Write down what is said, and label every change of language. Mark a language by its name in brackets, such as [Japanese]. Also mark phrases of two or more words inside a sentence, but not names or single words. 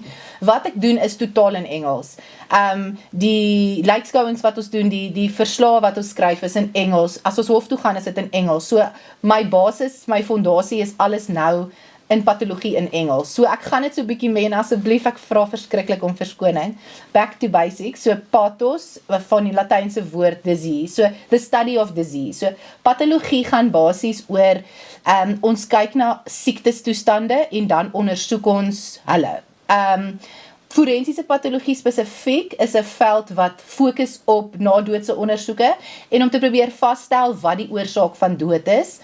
[Afrikaans] Wat ek doen is totaal in Engels. Die lijkskouings wat ons doen, die verslae wat ons skryf is in Engels. As ons hof toe gaan, is dit in Engels. So my basis, my fondasie is alles nou in patologie in Engels. So ek gaan dit so 'n bietjie men, asseblief, ek vra verskriklik om verskoning. [English] Back to basics. [Afrikaans] So pathos van die Latynse woord disease. [English] So the study of disease. [Afrikaans] So patologie gaan basies oor ons kyk na siektestoestande en dan ondersoek ons hulle. Forensiese patologie spesifiek is 'n veld wat fokus op nadoodse ondersoeke en om te probeer vasstel wat die oorsaak van dood is.